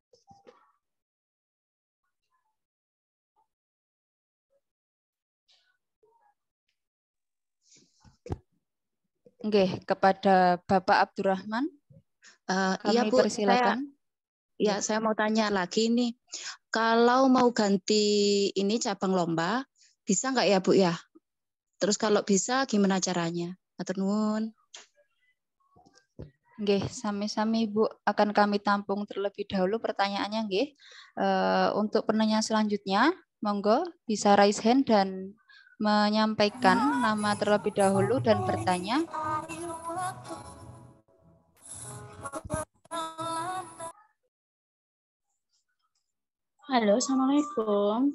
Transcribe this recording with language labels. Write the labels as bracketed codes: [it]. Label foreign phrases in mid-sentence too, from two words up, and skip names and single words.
[id] Nggih, kepada Bapak Abdurrahman. Iya Kami Bu, persilakan. saya mau tanya lagi nih. Kalau mau ganti ini cabang lomba, bisa nggak ya Bu ya? Terus kalau bisa gimana caranya? [jv] Matur nuwun. Nggih, sami-sami Bu, [id] akan kami tampung terlebih dahulu pertanyaannya nggih. Untuk penanya selanjutnya, monggo bisa [en] raise hand [id] dan menyampaikan nama terlebih dahulu dan bertanya. Halo, Assalamualaikum.